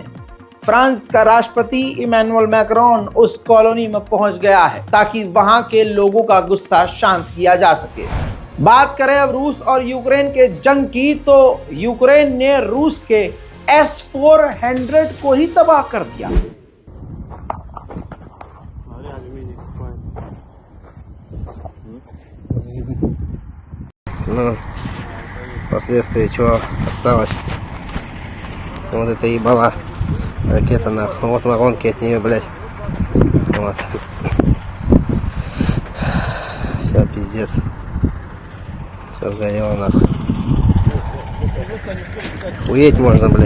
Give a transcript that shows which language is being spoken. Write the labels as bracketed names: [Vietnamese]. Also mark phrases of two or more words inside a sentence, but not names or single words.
[Hindi] फ्रांस का राष्ट्रपति इमैनुअल मैक्रोन उस कॉलोनी में पहुंच गया है ताकि वहां के लोगों का गुस्सा शांत किया जा सके। बात करें अब रूस और यूक्रेन के जंग की, तो यूक्रेन ने रूस के S-400 को ही तबाह कर दिया। [Russian] Последствия чего осталось? Вот это ебала ракета нахуй. Вот воронки от нее, блядь. Вот. Все, пиздец. Все сгорело нахуй. Уедь можно, блядь.